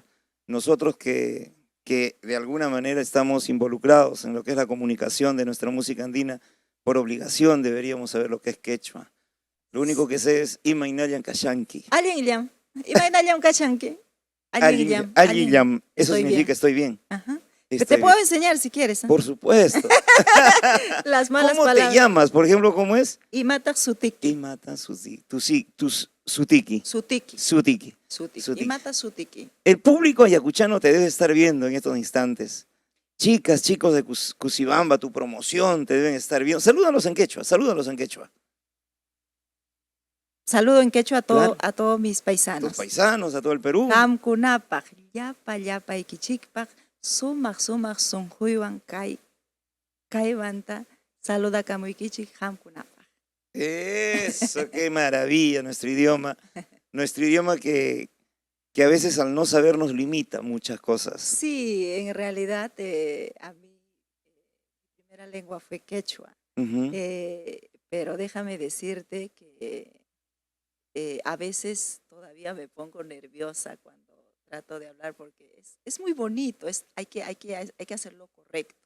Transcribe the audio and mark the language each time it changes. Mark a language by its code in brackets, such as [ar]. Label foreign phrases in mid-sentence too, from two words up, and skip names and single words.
[es] Nosotros que de alguna manera estamos involucrados en lo que es la comunicación de nuestra música andina, por obligación deberíamos saber lo que es quechua. Lo único que sé es [qu] Imainayan Kashanki. Aliyam, Imaynayam Kachanque. Aliyam. Aliyam, [es] eso Estoy significa bien. estoy bien. Ajá. Estoy Te puedo bien. enseñar si quieres. Por supuesto. Las malas ¿Cómo palabras. te llamas? Por ejemplo, ¿cómo es? [qu] Imata Sutiki. Imata Sutiki. Sutiki. Sutiki. Sutiki. Imata Sutiki. [es] El público ayacuchano te debe estar viendo en estos instantes. Chicas, chicos de Cusibamba, tu promoción te deben estar viendo. Salúdalos en quechua, salúdalos en quechua. Saludo en quechua Claro. a todos mis A tus paisanos. paisanos, a todo el Perú. [qu] Hamkunapaj, llapa ikichikpaj, sumaq sunjuywan kaywanta, saluda kamuikichik hamkunapaj. [es] Eso, qué maravilla nuestro idioma. Nuestro idioma que a veces al no saber nos limita muchas cosas. Sí, en realidad a mí mi primera lengua fue quechua, Ujú. pero déjame decirte que a veces todavía me pongo nerviosa cuando trato de hablar porque es muy bonito, hay que hacerlo correcto.